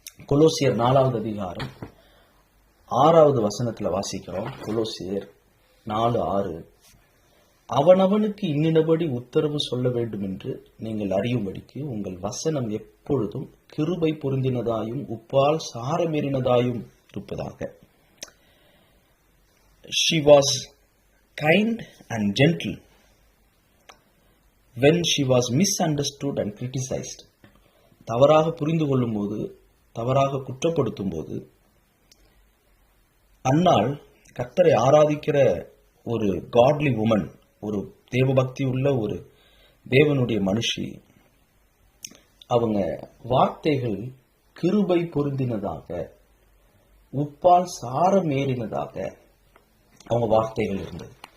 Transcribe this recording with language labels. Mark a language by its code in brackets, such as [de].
[ta] கொலோசியர் 4வது அதிகாரம் 6வது வசனத்துல வாசிக்கிறோம். கொலோசியர் 4:6, அவனவனுக்கு இன்னினபடி உத்தரவு சொல்ல வேண்டும் என்று நீங்கள் அறியும்படிக்கு உங்கள் வசனம் எப்பொழுதும் கிருபை பொருந்தினதாயும் உப்பால் சாரமேறினதாயும் இருப்பதாக. [en] She was kind and gentle when she was misunderstood and criticized. [ta] தவறாக புரிந்து கொள்ளும் போது, தவறாக குற்றப்படுத்தும் போது, அன்னாள் கர்த்தரை ஆராதிக்கிற ஒரு [en] godly woman, [ta] ஒரு தேவபக்தி உள்ள ஒரு தேவனுடைய மனுஷி, அவங்க வார்த்தைகள் கிருபை பொருந்தினதாக, உப்பால் சாரம் ஏறினதாக அவங்க வார்த்தைகள் இருந்தது.